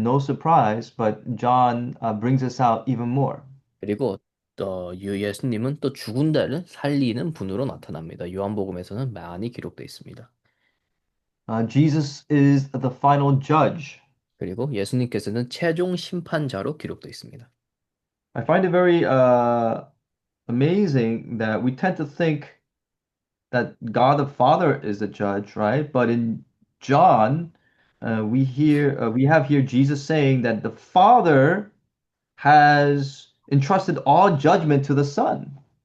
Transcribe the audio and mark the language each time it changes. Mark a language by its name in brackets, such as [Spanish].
[English] No surprise, but John brings this out even more. [Korean] 그리고 예수님은 또 죽은 자를 살리는 분으로 나타납니다. 요한복음에서는 많이 기록되어 있습니다. [English] Jesus is the final judge. [Korean] 그리고 예수님께서는 최종 심판자로 기록되어 있습니다. [English] I find it very amazing that we tend to think that God the Father is the judge, right? But in John, we have here Jesus saying that the Father has entrusted all judgment to the Son.